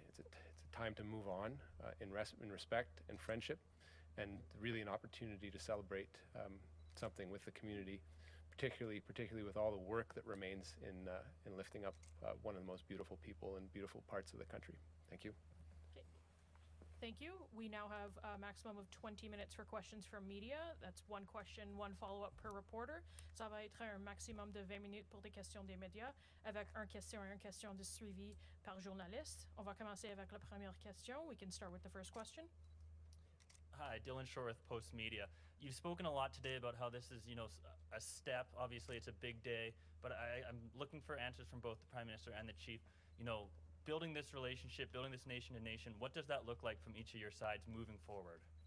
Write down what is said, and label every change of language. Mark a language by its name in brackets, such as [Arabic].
[English] It's a time to move on in respect and friendship, and really an opportunity to celebrate something with the community, particularly with all the work that remains in lifting up one of the most beautiful people and beautiful parts of the country. Thank you. Okay. Thank you. We now have a maximum of 20 minutes for questions from media. That's one question, one follow-up per reporter. [French] Ça va être un maximum de 20 minutes pour des questions des médias, avec une question de suivi par journaliste. On va commencer avec la première question. [English] We can start with the first question. Hi, Dylan Shore with Post Media. You've spoken a lot today about how this is, a step. Obviously, it's a big day, but I'm looking for answers from both the Prime Minister and the Chief. Building this relationship, building this nation to nation, what does that look like from each of your sides moving forward?